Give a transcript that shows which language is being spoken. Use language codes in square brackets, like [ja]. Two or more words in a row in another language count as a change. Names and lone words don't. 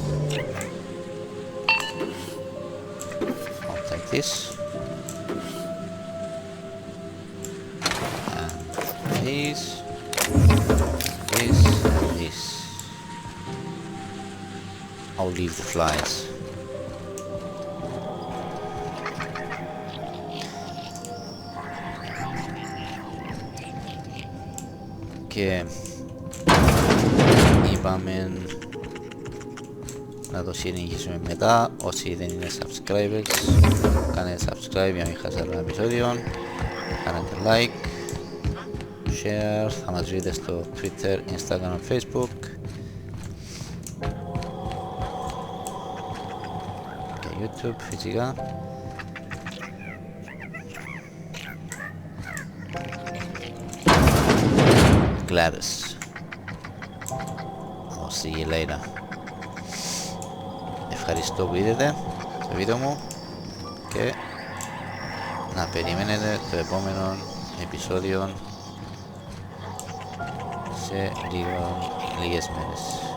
[en] I'll take this. And this. This and this. I'll leave the flies. [el] Και είπαμε να το συνεχίσουμε μετά. Όσοι δεν είναι subscribers, κάνετε subscribe για να μην χάσετε άλλο επεισόδιο. Κάνετε [en] like, share, [el] θα μας βρείτε στο Twitter, Instagram, Facebook και YouTube φυσικά. [en] Gladys. I'll see you later. [el] Ευχαριστώ που είδατε το βίντεο μου και να περιμένετε το επόμενο επεισόδιο σε λίγες μέρες.